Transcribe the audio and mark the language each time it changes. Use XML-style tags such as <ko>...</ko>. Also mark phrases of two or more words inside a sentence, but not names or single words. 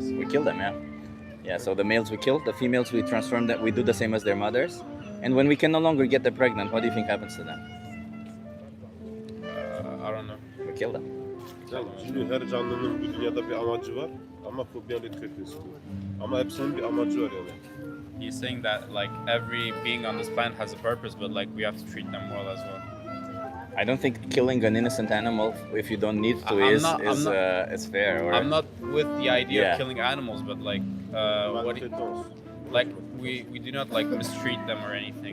<en>we kill them, yeah. Yeah, so the males we kill, the females we transform them, we do the same as their mothers. And when we can no longer get them pregnant, what do you think happens to them? I don't know. We kill them.</en> <tr>Şimdi her canlının bu dünyada bir amacı var ama</tr> <fr>faut bien les traiter.</fr> <tr>Ama hepsinin bir amacı var yani.</tr> <en>He's saying that like every being on this planet has a purpose, but like we have to treat them well as well. I don't think killing an innocent animal if you don't need to is fair. Or, I'm not with the idea Yeah. of killing animals, but like Maltraitance. like we do not like mistreat them or anything.</en>